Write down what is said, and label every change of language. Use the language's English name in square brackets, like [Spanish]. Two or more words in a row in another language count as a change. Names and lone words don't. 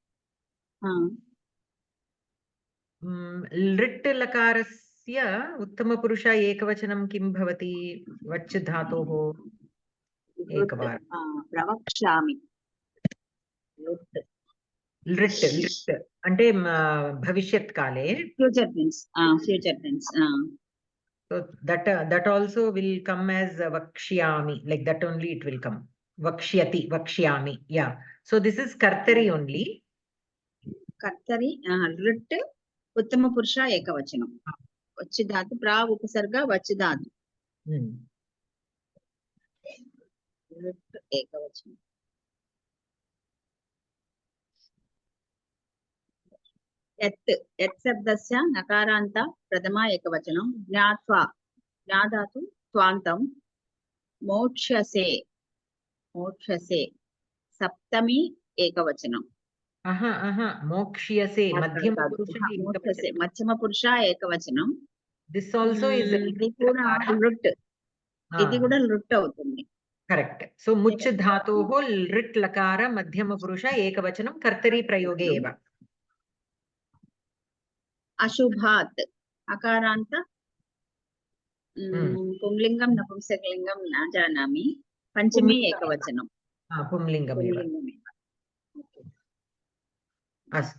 [Sanskrit] लृट् लकारस्य उत्तमपुरुष एकवचनं किं भवति वच् धातोः एकवारं प्रवक्ष्यामि [Telugu] लृट् लृट् అంటే [Sanskrit] భవిష్యత్ కాలే [English] future tense so that also will come as vakshyami, like that only it will come [Sanskrit] वक्ष्यति वक्ष्यामि. [English] Yeah, so this is kartari only. [Sanskrit] कर्तरि लृट् उत्तमपुरुष एकवचनं वच् धातु प्रा उपसर्ग वच् धातु लृट् एकवचनं यत् शब्दस्य नकारान्त प्रथमा एकवचनं ज्ञात्वा ज्ञाधातु त्वान्तं मोक्ष्यसे मोक्ष्यसे सप्तमी एकवचनं मोक्ष्यसे मध्यमपुरुष एकवचनं [English] this also is [Telugu] ఇది కూడా లృట్ అవుతుంది కరెక్ట్. [Sanskrit] సో ముచ్ ధాతోః లృట్ లకార మధ్యమపురుష ఏకవచనం కర్తరి ప్రయోగే एव. अशुभात् अकारान्त पुंलिंगं नपुंसकलिंगं न जानामि पंचमी एकवचनं पुंलिंगमेव. अस्तु.